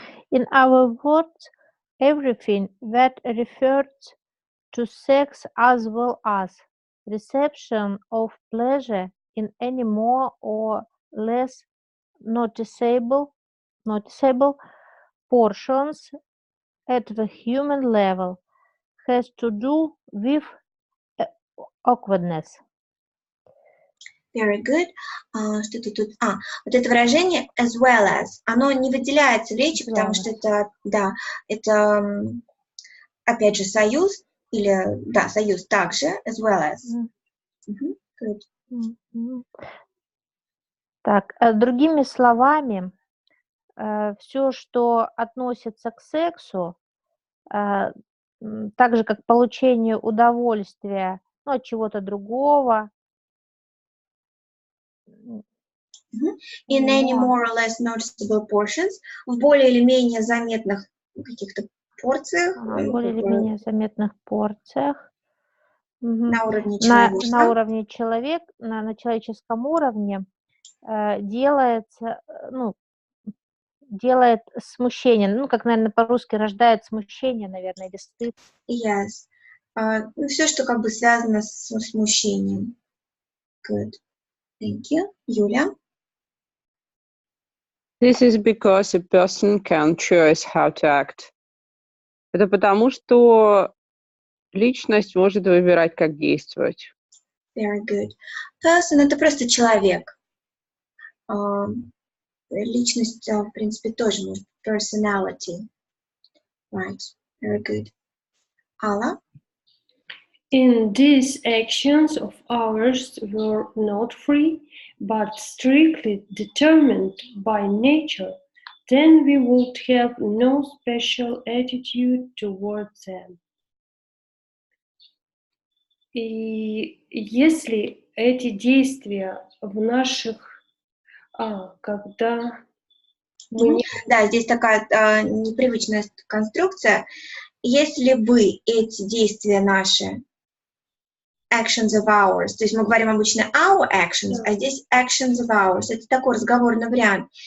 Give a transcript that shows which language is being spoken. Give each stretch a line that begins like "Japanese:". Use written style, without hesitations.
English: In our words, everything that refers to sex as well as reception of pleasure in any more or less noticeable portions at the human level has to do with awkwardness. Very good.
Russian: Что-то тут... вот это выражение
English: as well as,
Russian: оно не выделяется в речи, потому что это, да, это, опять же, союз, или, да, союз также, as well as.
English: Good.
Russian: Так, другими словами, все, что относится к сексу, так же, как получение удовольствия, от чего-то другого.
English: In any more or less noticeable portions,
Russian: в более или менее заметных каких-то порциях. Более или менее заметных порциях. На уровне человека. На уровне человека, на человеческом уровне делается, делает смущение, как, наверное, по-русски рождает смущение, наверное, или стыд.
English: Yes.
Russian: Все, что как бы связано с смущением.
English: Good. Thank you. Юля? This is because a person can choose how to act.
Russian: Это потому, что личность может выбирать, как действовать.
English: Very good.
Russian: Person — это просто человек. Личность, в принципе, тоже может.
English: Personality. Right. Very good. Алла? In these actions of ours were not free, but strictly determined by nature, then we would have no special attitude towards them.
Russian: И если эти действия в наших, когда мы не... Да, здесь такая непривычная конструкция. Если бы эти действия наши,
English: actions of ours,
Russian: то есть мы говорим обычно
English: our actions,
Russian: а здесь actions of ours, это такой разговорный вариант.